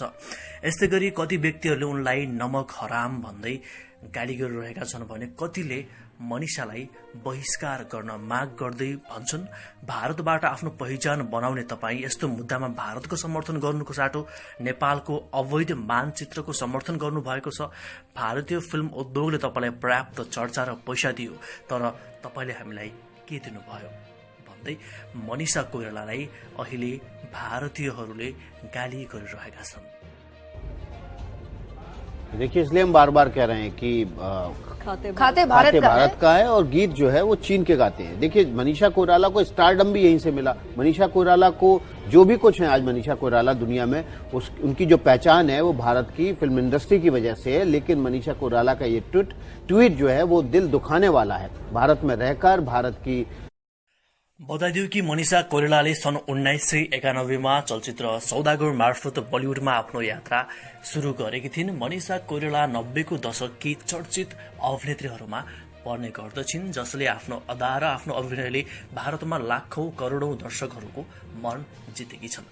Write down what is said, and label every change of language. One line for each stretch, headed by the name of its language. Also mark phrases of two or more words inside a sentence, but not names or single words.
Nepali: यस्तै गरी कति व्यक्तिहरूले उनलाई
Hindi: नमक हराम
Nepali: भन्दै गाली गरिरहेका छन् भने कतिले मनिषालाई बहिष्कार गर्न माग गर्दै भन्छन्, भारतबाट आफ्नो पहिचान बनाउने तपाईं यस्तो मुद्दामा भारतको समर्थन गर्नुको साटो नेपालको अवैध मानचित्रको समर्थन गर्नुभएको छ। भारतीय फिल्म उद्योगले तपाईलाई पर्याप्त चर्चा र पैसा दियो, तर तपाईले हामीलाई के दिनुभयो भन्दै मनिषा कोइरालालाई अहिले भारतीयहरूले गाली गरिरहेका छन्।
Hindi: देखिए, इसलिए हम बार बार कह रहे हैं कि खाते भारत का है और गीत जो है वो चीन के गाते हैं। देखिए, मनीषा कोइराला को स्टारडम भी यहीं से मिला। मनीषा कोइराला को जो भी कुछ है आज मनीषा कोइराला दुनिया में, उनकी जो पहचान है वो भारत की
English: film industry
Hindi: की वजह से है। लेकिन मनीषा कोइराला का ये ट्वीट जो है वो दिल दुखाने वाला है। भारत में रहकर भारत की
Nepali: बताइदियो कि मनिषा कोइरालाले सन् 1991 मा चलचित्र सौदागर मार्फत बलिउडमा आफ्नो यात्रा शुरू गरेकी थिइन्। मनिषा कोइराला 90 को दशककी चर्चित अभिनेत्रीहरूमा पर्ने गर्दछिन्, जसले आफ्नो अदा र आफ्नो अभिनयले भारतमा लाखौं करोडौं दर्शकहरूको मन जितेकी छन्।